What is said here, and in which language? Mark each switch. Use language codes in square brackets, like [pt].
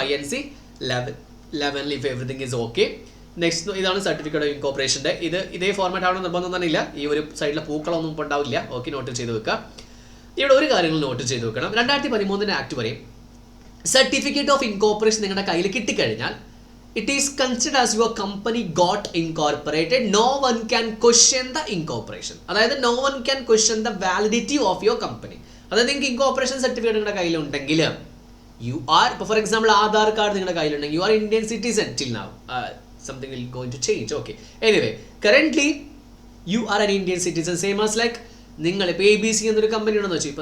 [en] INC 11 if everything is okay. Next ഇതാണ് certificate of ഇൻകോർപ്പറേഷൻ്റെ. [ml] ഇതേ format ആവണം നിർബന്ധം തന്നെ ഇല്ല. ഈ ഒരു സൈഡിലെ പൂക്കളൊന്നും ഇപ്പോൾ ഉണ്ടാവില്ല. ഓക്കെ, നോട്ട് ചെയ്ത് വെക്കുക. ഇവിടെ ഒരു കാര്യങ്ങൾ നോട്ട് ചെയ്ത് വെക്കണം. 2013 ആക്ട് പറയും സർട്ടിഫിക്കറ്റ് ഓഫ് ഇൻകോർപ്പറേഷൻ നിങ്ങളുടെ കയ്യിൽ കിട്ടിക്കഴിഞ്ഞാൽ [en] it is considered as your company got incorporated. No one can question the incorporation. അതായത് no one can question the validity of your company. [ml] അതായത് നിങ്ങൾക്ക് ഇൻകോർപ്പറേഷൻ സർട്ടിഫിക്കറ്റ് നിങ്ങളുടെ കയ്യിലുണ്ടെങ്കിൽ യു ആർ, ഇപ്പോൾ ഫോർ എക്സാമ്പിൾ ആധാർ കാർഡ് നിങ്ങളുടെ കയ്യിലുണ്ടെങ്കിൽ [en] You are Indian citizen till now. Something will going to change. Okay, anyway currently you are an Indian citizen same as like [ml] നിങ്ങൾ ഇപ്പോൾ ABC എന്നൊരു കമ്പനി ഉണ്ടെന്ന് വെച്ചു.